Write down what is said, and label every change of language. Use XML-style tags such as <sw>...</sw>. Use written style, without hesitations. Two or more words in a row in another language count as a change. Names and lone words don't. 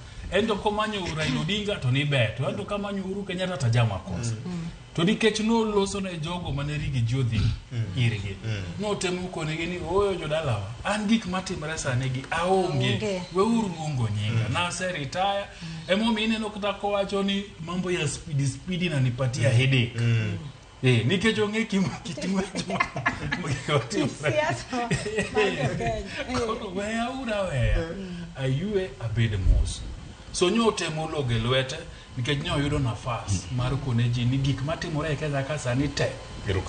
<luo>Endo komanyo Raila Odinga to ni beto. Endo kamanyo Uhuru Kenyatta ta jama kosa. To nikech no loso ne jogo maneri gi jodhi irgi. No temu konegi ni oyo jodalawa. An gik matimre sane gi aonge. We uru luongo nyinga. Na se retire. Emomi ineno kata kowacho ni</luo> <sw>mambo ya speedy na nipatia headache.</sw> <luo>Nikech ong'e kitimo siasa kono weya ayue abed mos. So nyote mologe lwete nikech nyo yudo nafas mar kone ji ni gik matimore e Kenya ka sani te.</luo>